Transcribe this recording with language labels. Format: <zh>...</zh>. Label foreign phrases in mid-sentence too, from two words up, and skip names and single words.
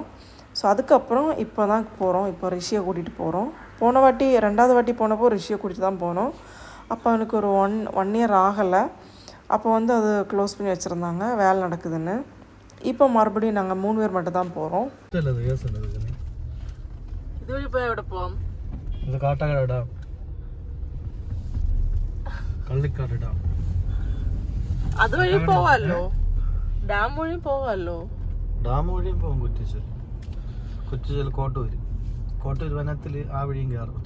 <ta>ஸோ அதுக்கப்புறம் இப்போ தான் போகிறோம். இப்போ ரிஷியை கூட்டிகிட்டு போகிறோம். போன வாட்டி 2வது வாட்டி போனப்போ ரிஷியை கூட்டிகிட்டு தான் போனோம். அப்போ எனக்கு ஒரு ஒன் இயர் ஆகலை. அப்போ வந்து அது க்ளோஸ் பண்ணி வச்சுருந்தாங்க, வேலை நடக்குதுன்னு. இப்போ மறுபடியும் நாங்கள் 3 பேர் மட்டும் தான் போகிறோம்.</ta> <ml>ഇത് വഴി പോയി എവിടെ പോവാം? ഇത് കാട്ടാക്കട ഡാം, കള്ളിക്കാട് ഡാം. അതുവഴി പോവാല്ലോ, ഡാം വഴി പോവാല്ലോ. ഡാം വഴിയും പോകും. കുറ്റിച്ചൽ കോട്ടൂർ വനത്തിൽ ആ വഴിയും കയറും.</ml>